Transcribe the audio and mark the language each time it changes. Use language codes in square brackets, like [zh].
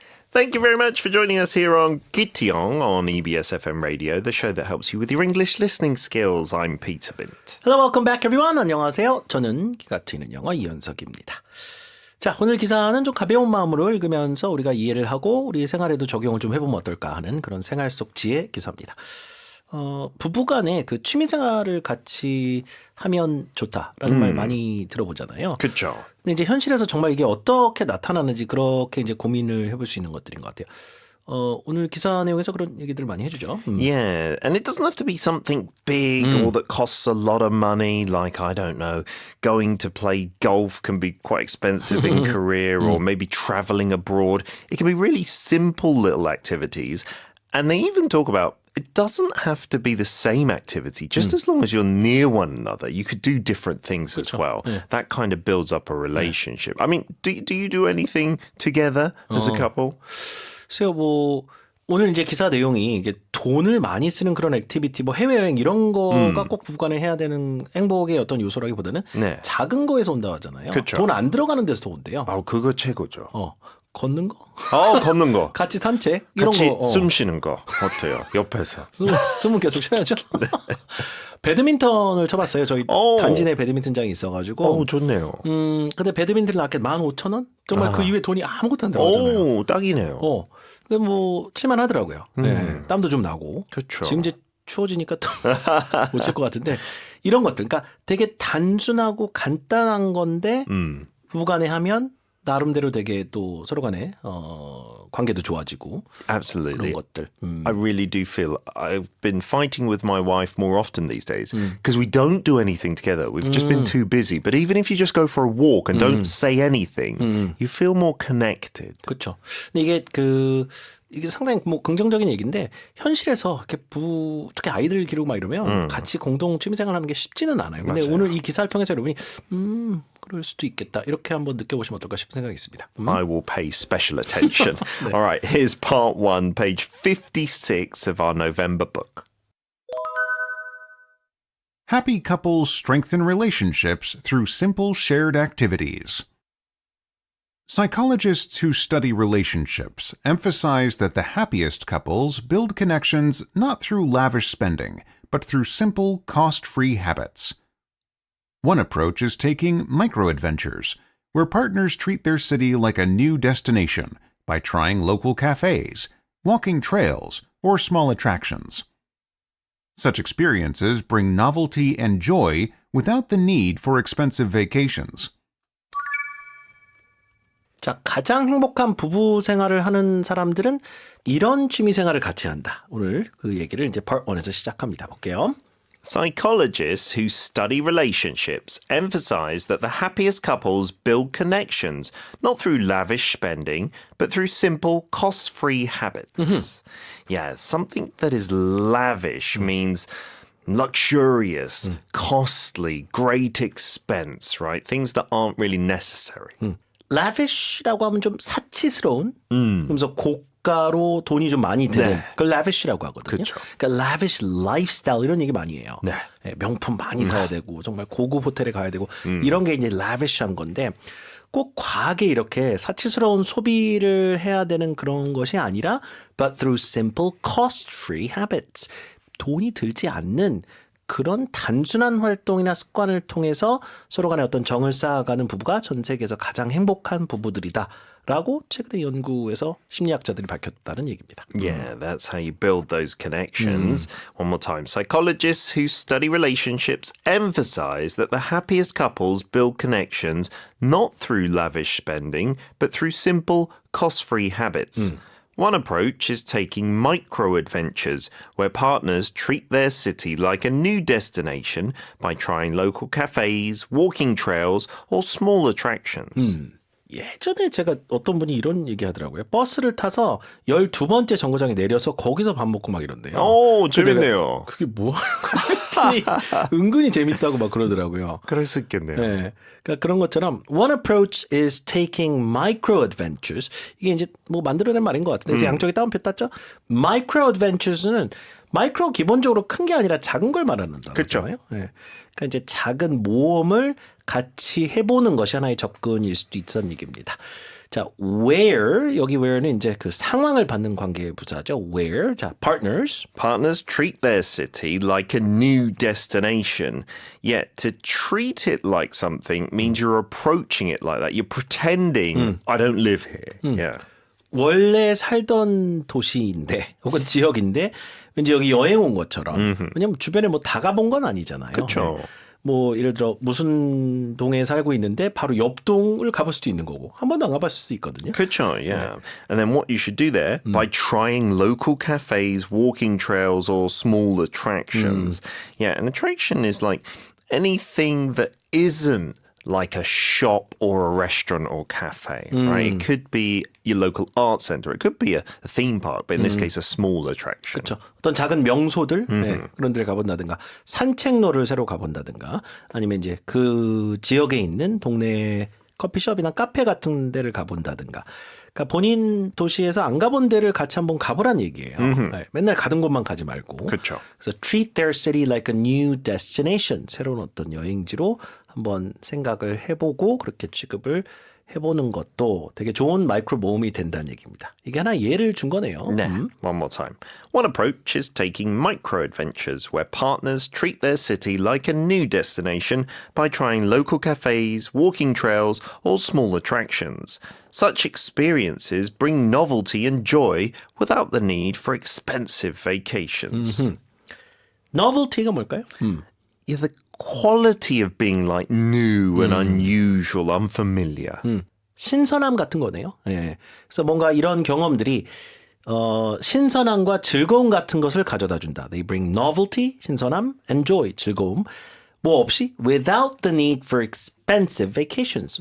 [en] Thank you very much for joining us here on Gittiong on EBS FM Radio, the show that helps you with your English listening skills. I'm Peter Bint. Hello, welcome back, everyone. [ko] 안녕하세요. 저는 귀가 트이는 영어 이현석입니다. 자, 오늘 기사는 좀 가벼운 마음으로 읽으면서 우리가 이해를 하고 우리 생활에도 적용을 좀 해보면 어떨까 하는 그런 생활 속 지혜 기사입니다. 부부간에 그 취미생활을 같이 하면 좋다라는 말 많이 들어보잖아요. 그렇죠. 근데 이제 현실에서 정말 이게 어떻게 나타나는지 그렇게 이제 고민을 해볼 수 있는 것들인 것 같아요. 오늘 기사 내용에서 그런 얘기들을 많이 해주죠. [en] Yeah, and it doesn't have to be something big or that costs a lot of money, like, I don't know, going to play golf can be quite expensive in Korea, or maybe traveling abroad. It can be really simple little activities. And they even talk about it doesn't have to be the same activity, just as long as you're near one another. You could do different things as well. Yeah. That kind of builds up a relationship. I mean, do you do anything together as a couple? [ko] 글쎄요, 오늘 이제 기사 내용이 이게 돈을 많이 쓰는 그런 액티비티, 해외여행 이런 거가 꼭 부부간에 해야 되는 행복의 어떤 요소라기보다는 네. 작은 거에서 온다 하잖아요. 그쵸. 돈 안 들어가는 데서 온대요. 그거 최고죠. 걷는 거? 걷는 거. 같이 산책? 이런 같이 거. 숨 쉬는 거 어때요? 옆에서. 숨은 계속 쉬어야죠. 네. 배드민턴을 쳐봤어요. 저희 단지 내 배드민턴장이 있어가지고. 좋네요. 근데 배드민턴 라켓 15,000원? 정말 그 이후에 돈이 아무것도 안 들어가잖아요. 딱이네요. 근데 칠만하더라고요. 네, 땀도 좀 나고. 그렇죠. 지금 이제 추워지니까 또 못 칠 것 같은데 이런 것들, 그러니까 되게 단순하고 간단한 건데 부부간에 하면 나름대로 되게 또 서로 간에 관계도 좋아지고 [en] Absolutely. [ko] 그런 것들. [en] I really do feel I've been fighting with my wife more often these days because we don't do anything together. We've just been too busy. But even if you just go for a walk and don't say anything, you feel more connected. [ko] 그렇죠. 근데 이게 상당히 긍정적인 얘기인데 현실에서 이렇게 특히 아이들 기르고 막 이러면 같이 공동 취미생활 하는 게 쉽지는 않아요. 근데 맞아요. 오늘 이 기사를 통해서 여러분이 그럴 수도 있겠다 이렇게 한번 느껴보시면 어떨까 싶은 생각이 있습니다. [en] I will pay special attention. All right, here's part 1, page 56 of our November book. Happy couples strengthen relationships through simple shared activities. Psychologists who study relationships emphasize that the happiest couples build connections not through lavish spending, but through simple, cost-free habits. One approach is taking micro-adventures, where partners treat their city like a new destination by trying local cafes, walking trails, or small attractions. Such experiences bring novelty and joy without the need for expensive vacations. [ko] 자, 가장 행복한 부부 생활을 하는 사람들은 이런 취미 생활을 같이 한다. 오늘 그 얘기를 이제 part 1에서 시작합니다. 볼게요. [en] Psychologists who study relationships emphasize that the happiest couples build connections not through lavish spending, but through simple, cost-free habits. Yeah, something that is lavish means luxurious, costly, great expense, right? Things that aren't really necessary. [ko] lavish라고 하면 좀 사치스러운, 그러면서 고가로 돈이 좀 많이 드는 네. 그걸 lavish라고 하거든요. 그쵸. 그러니까 lavish lifestyle 이런 얘기 많이 해요. 네. 명품 많이 사야 되고 정말 고급 호텔에 가야 되고 이런 게 이제 lavish한 건데 꼭 과하게 이렇게 사치스러운 소비를 해야 되는 그런 것이 아니라 [en] but through simple cost-free habits. [ko] 돈이 들지 않는 그런 단순한 활동이나 습관을 통해서 서로 간에 어떤 정을 쌓아가는 부부가 전 세계에서 가장 행복한 부부들이다라고 최근에 연구에서 심리학자들이 밝혔다는 얘기입니다. [en] Yeah, that's how you build those connections. One more time. Psychologists who study relationships emphasize that the happiest couples build connections not through lavish spending, but through simple, cost-free habits. One approach is taking micro-adventures, where partners treat their city like a new destination by trying local cafes, walking trails, or small attractions. [ko] 예전에 제가 어떤 분이 이런 얘기 하더라고요. 버스를 타서 12번째 정거장에 내려서 거기서 밥 먹고 막 이런대요. 오, 재밌네요. 그게 뭐 하는 거야? 했더니 은근히 재밌다고 막 그러더라고요. 그럴 수 있겠네요. 네. 그러니까 그런 것처럼 [en] one approach is taking micro adventures. [ko] 이게 이제 뭐 만들어낸 말인 것 같은데 그래서 양쪽에 따옴표 땄죠. micro adventures는 마이크로 기본적으로 큰 게 아니라 작은 걸 말하는 단어잖아요. 네. 그러니까 이제 작은 모험을 같이 해보는 것이 하나의 접근일 수도 있다는 얘기입니다. 자, where 여기 where는 이제 그 상황을 받는 관계 부사죠. [en] where 자 partners Partners treat their city like a new destination. Yet to treat it like something means you're approaching it like that. You're pretending I don't live here. Yeah. [ko] 원래 살던 도시인데 혹은 지역인데 왠지 여기 여행 온 것처럼 왜냐면 주변에 뭐 다 가본 건 아니잖아요. 그쵸. 네. 뭐 예를 들어 무슨 동에 살고 있는데 바로 옆 동을 가볼 수도 있는 거고 한 번도 안 가봤을 수도 있거든요. [en] Kucho, yeah. And then what you should do there by trying local cafes, walking trails, or small attractions. Yeah, an attraction is like anything that isn't like a shop or a restaurant or cafe, right? It could be your local art center. It could be a theme park, but in this case, a small attraction. [ko] 그렇죠. 어떤 작은 명소들 네, 그런 데를 가본다든가 산책로를 새로 가본다든가 아니면 이제 그 지역에 있는 동네 커피숍이나 카페 같은 데를 가본다든가 그러니까 본인 도시에서 안 가본 데를 같이 한번 가보란 얘기예요. 네, 맨날 가던 곳만 가지 말고. 그렇죠. 그래서 [en] treat their city like a new destination. [ko] 새로운 어떤 여행지로 한번 생각을 해보고 그렇게 취급을 해보는 것도 되게 좋은 마이크로 모험이 된다는 얘기입니다. 이게 하나 예를 준 거네요. [en] Yeah, one more time. One approach is taking micro adventures where partners treat their city like a new destination by trying local cafes, walking trails, or small attractions. Such experiences bring novelty and joy without the need for expensive vacations. [ko] novelty가 뭘까요? [en] Yeah, the quality of being like new and unusual, unfamiliar. [ko] 신선함 같은 거네요. 예. 그래서 뭔가 이런 경험들이 신선함과 즐거움 같은 것을 가져다 준다. [en] They bring novelty, [ko] 신선함, [en] and joy, [ko] 즐거움. 뭐 없이 [en] without the need for expensive vacations.